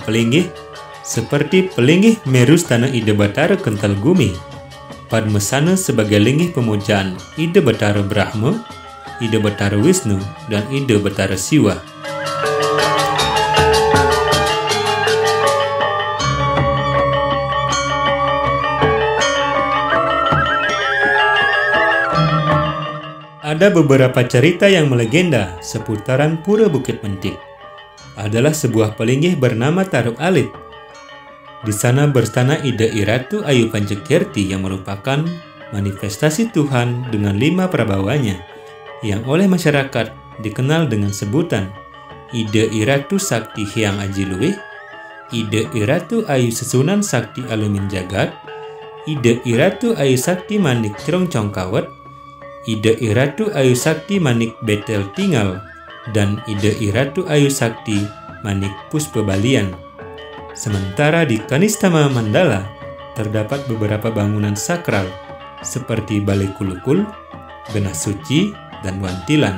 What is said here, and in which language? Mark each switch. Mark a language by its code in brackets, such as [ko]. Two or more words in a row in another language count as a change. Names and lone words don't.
[id] pelinggih seperti pelinggih Meru Stana Ide Batara Kental Gumi, Padmasana sebagai linggih pemujaan Ide Batara Brahma, Ide Batara Wisnu, dan Ide Batara Siwa. Ada beberapa cerita yang melegenda seputaran Pura Bukit Mentik. Adalah sebuah pelinggih bernama Taruk Alit. Di sana berstana Ide Iratu Ayu Pancakirti yang merupakan manifestasi Tuhan dengan 5 prabawanya yang oleh masyarakat dikenal dengan sebutan Ide Iratu Sakti Hyang Aji Luwih, Ide Iratu Ayu Sesunan Sakti Alumin Jagat, Ide Iratu Ayu Sakti Manik Cirong Congkawet, Ide Iratu Ayu Sakti Manik Betel Tinggal, dan Ide Iratu Ayu Sakti Manik Puspa Balian. Sementara di Kanistama Mandala terdapat beberapa bangunan sakral seperti Balai Kulukul, Genah Suci, dan Wantilan.